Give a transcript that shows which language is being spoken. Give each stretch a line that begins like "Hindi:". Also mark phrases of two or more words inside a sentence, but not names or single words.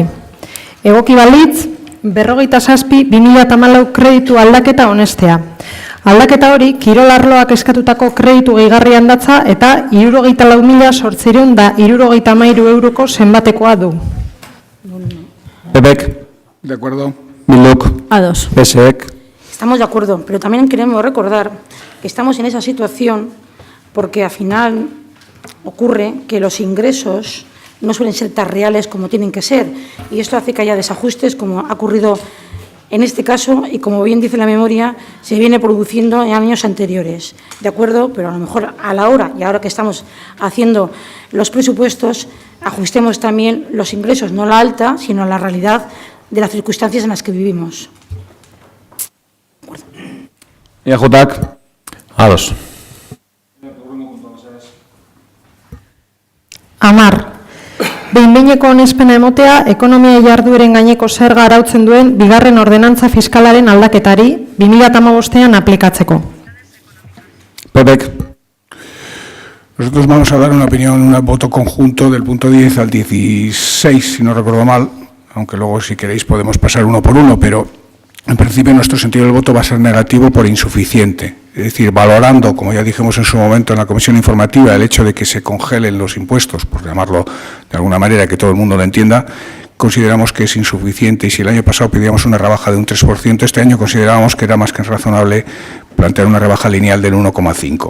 Basque: Egoki balitz, 57/2014 kreditu aldaketa onestea. Aldaketa hori, kirol arloak eskatutako kreditu gehigarrian datza eta 64.873 euroko zenbatekoa du. PPek,
Spanish: De acuerdo.
Basque: Bilduk, Ados. PSek,
Spanish: Estamos de acuerdo, pero también queremos recordar que estamos en esa situación porque al final ocurre que los ingresos no suelen ser tan reales como tienen que ser y esto hace que haya desajustes como ha ocurrido en este caso y como bien dice la memoria se viene produciendo en años anteriores. De acuerdo, pero a lo mejor a la hora y ahora que estamos haciendo los presupuestos ajustemos también los ingresos, no la alta, sino la realidad de las circunstancias en las que vivimos.
Basque: EAJak, Ados. 10. Behin-behineko onespena emotea, ekonomia jardueren gaineko zerga arautzen duen bigarren ordenantza fiskalaren aldaketari 2015ean aplikatzeko. PPek,
Spanish: Nosotros vamos a dar una opinión, un voto conjunto del punto 10 al 16, si no recuerdo mal, aunque luego si queréis podemos pasar uno por uno, pero en principio nuestro sentido del voto va a ser negativo por insuficiente. es decir, valorando, como ya dijimos en su momento en la comisión informativa, el hecho de que se congelen los impuestos, por llamarlo de alguna manera, que todo el mundo lo entienda, consideramos que es insuficiente, y si el año pasado pedíamos una rebaja de un 3%, este año considerábamos que era más que razonable plantear una rebaja lineal del 1,5%.